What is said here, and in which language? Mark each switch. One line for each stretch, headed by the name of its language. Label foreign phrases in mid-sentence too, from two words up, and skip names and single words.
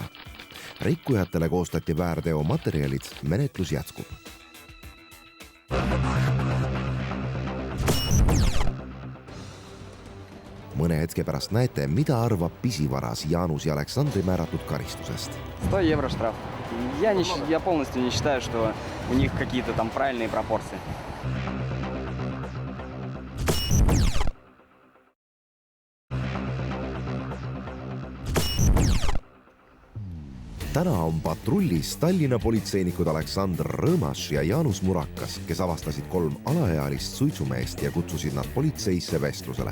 Estonian: Rikkujatele koostati väärteo materjalid, menetlus jätkub. Mõne hetke pärast näete, mida arvab pisivaras Jaanus ja Aleksandri määratud karistusest.
Russian: 100 евро штраф. Я полностью не считаю, что у них какие-то там правильные пропорции.
Estonian: Täna on patrullis Tallinna politseinikud Aleksandr Rõõmas ja Jaanus Murakas, kes avastasid 3 alaealist suitsumeest ja kutsusid nad politseisse vestlusele.